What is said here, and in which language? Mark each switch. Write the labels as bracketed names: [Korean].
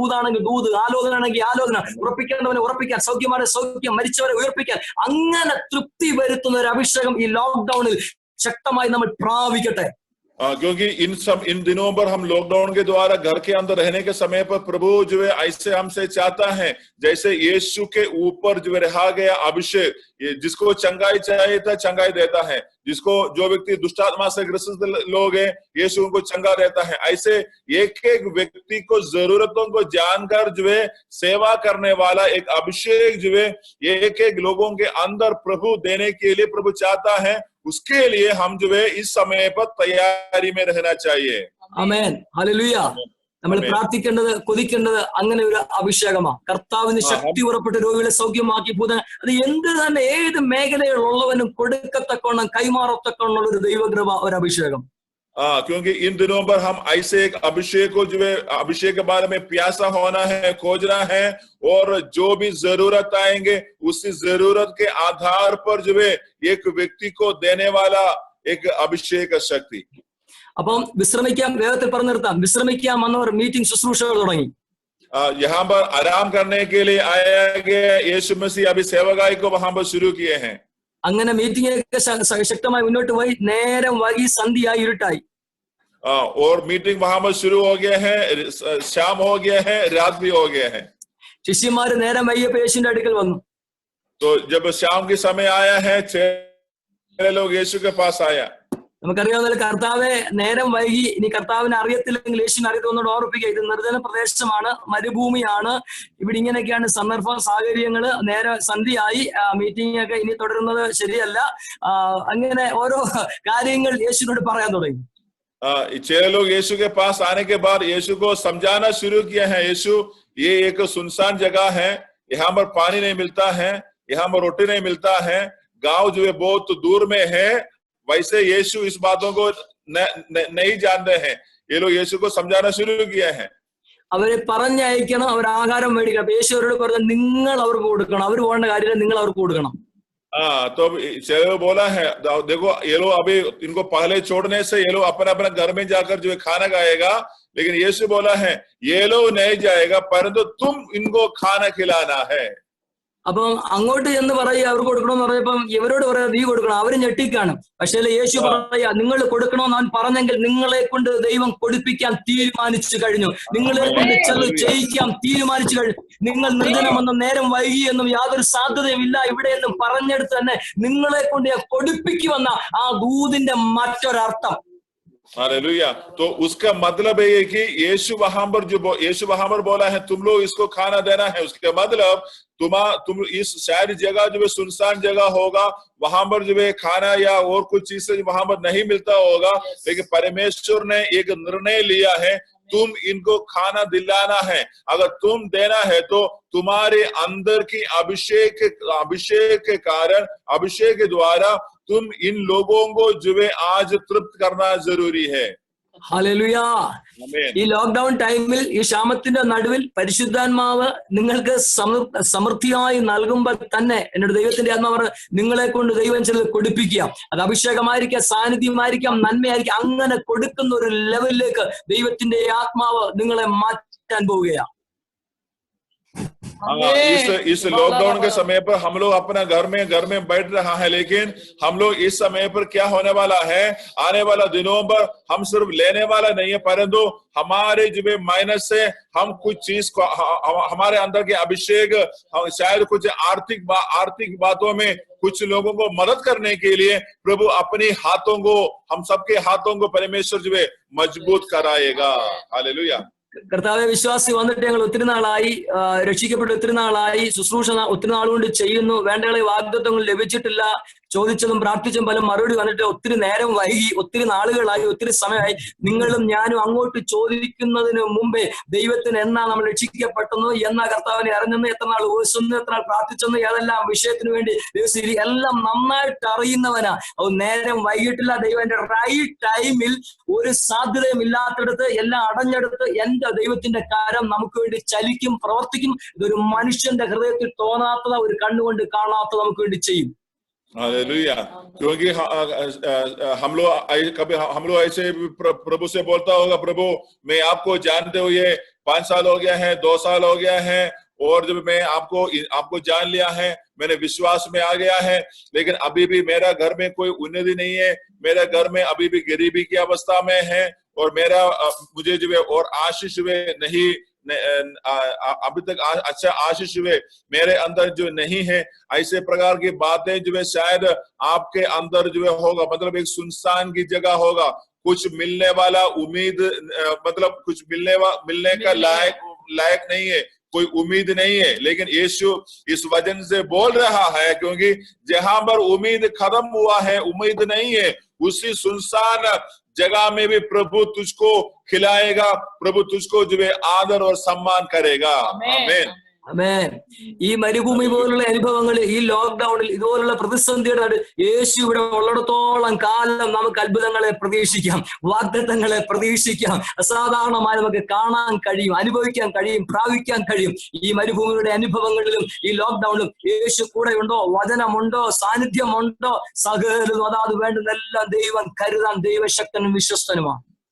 [Malayalam] ദൂതാണെങ്കിൽ ദൂത്, ആലോചന ആണെങ്കിൽ ആലോചന, ഉറപ്പിക്കേണ്ടവനെ ഉറപ്പിക്കാൻ, സൗഖ്യമാരെ സൗഖ്യം, മരിച്ചവരെ ഉയർപ്പിക്കാൻ, അങ്ങനെ തൃപ്തി വരുത്തുന്ന ഒരു അഭിഷേകം ഈ ലോക്ക്ഡൌണിൽ ശക്തമായി നമ്മൾ പ്രാപിക്കട്ടെ. [Hindi] क्योंकि इन दिनों पर हम लॉकडाउन के द्वारा घर के अंदर रहने के समय पर प्रभु जो है ऐसे हमसे चाहता है जैसे यीशु के ऊपर जो रहा गया अभिषेक, ये जिसको चंगाई चाहिए था चंगाई देता है, जिसको जो व्यक्ति दुष्टात्मा से ग्रसित लोग हैं यीशु उनको चंगा देता है। ऐसे एक एक व्यक्ति को जरूरतों को जानकर जो है सेवा करने वाला एक अभिषेक जो है ये एक एक लोगों के अंदर प्रभु देने के लिए प्रभु चाहता है। उसके लिए हम जो है इस समय पर तैयारी में रहना चाहिए। [Malayalam] ആമേൻ, ഹല്ലേലൂയ। നമ്മൾ പ്രാർത്ഥിക്കേണ്ടത് കൊതിക്കേണ്ടത് അങ്ങനെ ഒരു അഭിഷേകമാണ്. കർത്താവിന് ശക്തി ഉറപ്പെട്ട് രോഗികളെ സൗഖ്യമാക്കി ഭൂതങ്ങൾ അത് എന്ത് തന്നെ ഏത് മേഖലയിലുള്ളവനും കൊടുക്കത്തക്കോണം കൈമാറത്തക്കോണം ഒരു ദൈവകൃപ, ഒരു അഭിഷേകം. [Hindi] क्योंकि इन दिनों पर हम ऐसे एक अभिषेक को जो है अभिषेक के बारे में प्यासा होना है, खोजना है, और जो भी जरूरत आएंगे उसी जरूरत के आधार पर जो है एक व्यक्ति को देने वाला एक अभिषेक शक्ति। [Malayalam] അപ്പം വിശ്രമിക്കാൻ, വേഗത്തിൽ പറഞ്ഞു നിർത്താം, വിശ്രമിക്കാൻ വന്നവർ മീറ്റിംഗ് ശുശ്രൂഷകൾ തുടങ്ങി. [Hindi] यहाँ पर आराम करने के लिए आया गया यीशु मसीह अभी सेवकाई को वहां पर शुरू किए हैं। [Malayalam] അങ്ങനെ മീറ്റിംഗൊക്കെ ശക്തമായി മുന്നോട്ട് പോയി. നേരം വൈകി, സന്ധ്യയായി, ഇരുട്ടായി. [Hindi] और मीटिंग वहां पर शुरू हो गया है, शाम हो गया है, रात भी हो गया है। [Malayalam] ശിഷ്യന്മാര് നേരം വൈകിയപ്പോൾ യേശുവിന്റെ അടുക്കൽ വന്നു. [Hindi] तो जब शाम के समय आया है 6 लोग यीशु के पास आया। [Malayalam] നമുക്കറിയാവുന്ന കർത്താവെ നേരം വൈകി, ഇനി കർത്താവിനെ അറിയത്തില്ലെങ്കിൽ യേശുവിനെ അറിയത്തോന്നോട് ഓർപ്പിക്കുക. ഇത് നിർജ്ജന പ്രദേശമാണ്, മരുഭൂമിയാണ്, ഇവിടെ ഇങ്ങനെയൊക്കെയാണ് സന്ദർഭ സാഹചര്യങ്ങള്. നേരെ സന്ധ്യയായി, മീറ്റിംഗ് ഒക്കെ ഇനി തുടരുന്നത് ശരിയല്ല. അങ്ങനെ ഓരോ കാര്യങ്ങൾ യേശുവിനോട് പറയാൻ തുടങ്ങി. [Hindi] 6 लोग यीशु के पास आने के बाद यीशु को समझाना शुरू किया है। यीशु, ये एक सुनसान जगह है, यहाँ पर पानी नहीं मिलता है, यहाँ पर रोटी नहीं मिलता है, गांव जो है बहुत दूर में है। वैसे यीशु इस बातों को नहीं जानते हैं। ये लोग यीशु को समझाना शुरू किया है। [Malayalam] അവരെ പറഞ്ഞയക്കണം, അവർ ആഹാരം മേടിക്കണം. അപ്പൊ യേശു അവരോട് പറഞ്ഞു, നിങ്ങൾ അവർക്ക് കൊടുക്കണം, അവർ പോകേണ്ട കാര്യമില്ല, നിങ്ങൾ അവർക്ക് കൊടുക്കണം. [Hindi] तो चलो बोला है, देखो ये लोग अभी इनको पहले छोड़ने से ये लोग अपने अपने घर में जाकर जो है खाना खाएगा, लेकिन यीशु बोला है ये लोग नहीं जाएगा, परंतु तुम इनको खाना खिलाना है। [Malayalam] അപ്പം അങ്ങോട്ട് ചെന്ന് പറയുക അവർക്ക് കൊടുക്കണമെന്ന് പറഞ്ഞപ്പം ഇവരോട് പറയാ നീ കൊടുക്കണം, അവര് ഞെട്ടിക്കാണും. പക്ഷേ യേശു പറയാ നിങ്ങൾ കൊടുക്കണമെന്ന് അവൻ പറഞ്ഞെങ്കിൽ നിങ്ങളെ കൊണ്ട് ദൈവം കൊടുപ്പിക്കാൻ തീരുമാനിച്ചു കഴിഞ്ഞു, നിങ്ങളെ കൊണ്ട് ചെന്ന് ചെയ്യിക്കാൻ തീരുമാനിച്ചു കഴിഞ്ഞു. നിങ്ങൾ നിർജ്ജനമെന്നും നേരം വൈകിയെന്നും യാതൊരു സാധ്യതയുമില്ല ഇവിടെ എന്നും പറഞ്ഞെടുത്ത് തന്നെ നിങ്ങളെ കൊണ്ട് കൊടുപ്പിക്കുമെന്ന ആ ദൂതിന്റെ മറ്റൊരർത്ഥം. [Hindi] हालेलुया। तो उसका मतलब है कि यीशु वहां पर बोला है तुम लोग इसको खाना देना है। उसका मतलब तुम इस शायद जगह जो है सुनसान जगह होगा, वहां पर जो है खाना या और कुछ चीज से वहां पर नहीं मिलता होगा, लेकिन परमेश्वर ने एक निर्णय लिया है तुम इनको खाना दिलाना है। अगर तुम देना है तो तुम्हारे अंदर की अभिषेक के कारण, अभिषेक के द्वारा तुम इन लोगों को जो है आज तृप्त करना जरूरी है। [Malayalam] ഹല്ലേലൂയ. ഈ ലോക്ക്ഡൌൺ ടൈമിൽ, ഈ ക്ഷാമത്തിന്റെ നടുവിൽ പരിശുദ്ധാത്മാവ് നിങ്ങൾക്ക് സമൃദ്ധിയായി നൽകുമ്പോൾ തന്നെ എന്നോട് ദൈവത്തിന്റെ ആത്മാവ് നിങ്ങളെ കൊണ്ട് ദൈവം ചിലത് കൊടുപ്പിക്കുക. അത് അഭിഷേകമായിരിക്കാം, സാന്നിധ്യമായിരിക്കാം, നന്മയായിരിക്കാം. അങ്ങനെ കൊടുക്കുന്ന ഒരു ലെവലിലേക്ക് ദൈവത്തിന്റെ ആത്മാവ് നിങ്ങളെ മാറ്റാൻ പോവുകയാണ്. [Hindi] इस लॉकडाउन के समय पर हम लोग अपना घर में बैठ रहा है, लेकिन हम लोग इस समय पर क्या होने वाला है, आने वाला दिनों पर हम सिर्फ लेने वाला नहीं है, परंतु हमारे जो माइनस से हम कुछ चीज को, हमारे अंदर के अभिषेक, शायद कुछ आर्थिक बातों में कुछ लोगों को मदद करने के लिए प्रभु अपने हाथों को, हम सबके हाथों को परमेश्वर जो है मजबूत कराएगा। हालेलुया। [Malayalam] കർത്താവെ, വിശ്വാസി വന്നിട്ട് ഞങ്ങൾ ഒത്തിരി നാളായി, രക്ഷിക്കപ്പെട്ട് ഒത്തിരി നാളായി, ശുശ്രൂഷ ഒത്തിരി നാളുകൊണ്ട് ചെയ്യുന്നു, വേണ്ടകളെ വാഗ്ദത്തങ്ങൾ ലഭിച്ചിട്ടില്ല, ചോദിച്ചതും പ്രാർത്ഥിച്ചതും പല മറുപടി വന്നിട്ട് ഒത്തിരി നേരം വൈകി, ഒത്തിരി നാളുകളായി, ഒത്തിരി സമയമായി. നിങ്ങളും ഞാനും അങ്ങോട്ട് ചോദിക്കുന്നതിന് മുമ്പേ ദൈവത്തിന് എന്നാ നമ്മൾ രക്ഷിക്കപ്പെട്ടെന്ന്, എന്നാ കർത്താവിനെ അറിഞ്ഞെന്ന്, എത്ര നാൾ ഉപസിച്ചെന്ന്, എത്ര നാൾ പ്രാർത്ഥിച്ചെന്ന്, ഏതെല്ലാം വിഷയത്തിന് വേണ്ടി എല്ലാം നന്നായിട്ട് അറിയുന്നവനാ. നേരം വൈകിട്ടില്ല. ദൈവന്റെ റൈറ്റ് ടൈമിൽ ഒരു സാധ്യതയും ഇല്ലാത്തടത്ത് എല്ലാം അടഞ്ഞെടുത്ത് എന്റെ ദൈവത്തിന്റെ കാര്യം നമുക്ക് വേണ്ടി ചലിക്കും, പ്രവർത്തിക്കും. ഇതൊരു മനുഷ്യന്റെ ഹൃദയത്തിൽ തോന്നാത്തതാ, ഒരു കണ്ണുകൊണ്ട് കാണാത്തത് നമുക്ക് വേണ്ടി ചെയ്യും. [Hindi] हालेलुया। क्योंकि हम लोग ऐसे प्रभु से बोलता होगा, प्रभु मैं आपको जानते हुए 5 साल हो गया है, 2 साल हो गया है, और जब मैं आपको जान लिया है, मैंने विश्वास में आ गया है, लेकिन अभी भी मेरा घर में कोई उन्नति नहीं है, मेरा घर में अभी भी गरीबी की अवस्था में है, और मुझे जो है और आशीष अभी तक अच्छा आशीष हुए मेरे अंदर जो नहीं है, ऐसे प्रकार की बातें जो है शायद आपके अंदर जो है होगा। मतलब एक सुनसान की जगह होगा, कुछ मिलने वाला उम्मीद, मतलब कुछ मिलने का लायक नहीं है, कोई उम्मीद नहीं है। लेकिन यीशु इस वचन से बोल रहा है, क्योंकि जहां पर उम्मीद खत्म हुआ है, उम्मीद नहीं है, उसी सुनसान जगह में भी प्रभु तुझको खिलाएगा, प्रभु तुझको जो है आदर और सम्मान करेगा। आमीन। [Malayalam] ആമേൻ. ഈ മരുഭൂമി പോലുള്ള അനുഭവങ്ങൾ, ഈ ലോക്ക്ഡൌണിൽ ഇതുപോലുള്ള പ്രതിസന്ധിയുടെ യേശു ഇവിടെ ഉള്ളിടത്തോളം കാലം നമുക്ക് അത്ഭുതങ്ങളെ പ്രതീക്ഷിക്കാം, വാഗ്ദത്തങ്ങളെ പ്രതീക്ഷിക്കാം. അസാധാരണമായി നമുക്ക് കാണാൻ കഴിയും, അനുഭവിക്കാൻ കഴിയും, പ്രാപിക്കാൻ കഴിയും. ഈ മരുഭൂമിയുടെ അനുഭവങ്ങളിലും ഈ ലോക്ക്ഡൌണിലും യേശു കൂടെ ഉണ്ടോ, വചനമുണ്ടോ, സാന്നിധ്യമുണ്ടോ, സകലതും അതാത് വേണ്ടുന്നെല്ലാം ദൈവം കരുതാൻ ദൈവശക്തനും വിശ്വസ്തനുമാണ്.